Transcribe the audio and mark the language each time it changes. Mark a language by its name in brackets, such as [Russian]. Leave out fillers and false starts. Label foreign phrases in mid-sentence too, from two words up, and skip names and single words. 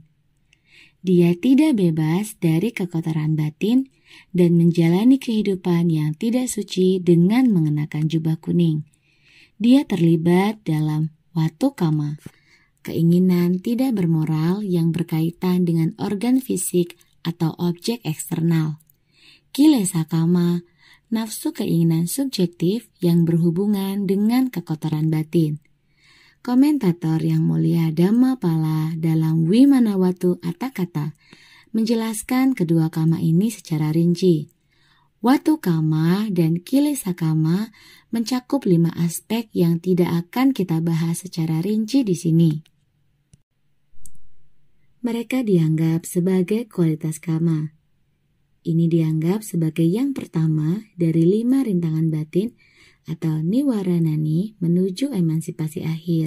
[Indonesian] Dia tidak bebas dari kekotoran batin dan menjalani kehidupan yang tidak suci dengan mengenakan jubah kuning. Dia terlibat dalam [Pali] watu kama, [Indonesian] keinginan tidak bermoral yang berkaitan dengan organ fisik atau objek eksternal. [Pali] Kilesa kama, [Indonesian] nafsu keinginan subjektif yang berhubungan dengan kekotoran batin. Komentator yang mulia Dhammapala dalam Wimanawatu Atthakatha menjelaskan kedua kama ini secara rinci. [Pali] Watu kama [Indonesian] dan [Pali] kilesa kama [Indonesian] mencakup 5 aspek yang tidak akan kita bahas secara rinci di sini. Mereka dianggap sebagai kualitas kama. Ini dianggap sebagai yang pertama dari 5 rintangan batin atau niwaranani menuju emansipasi akhir.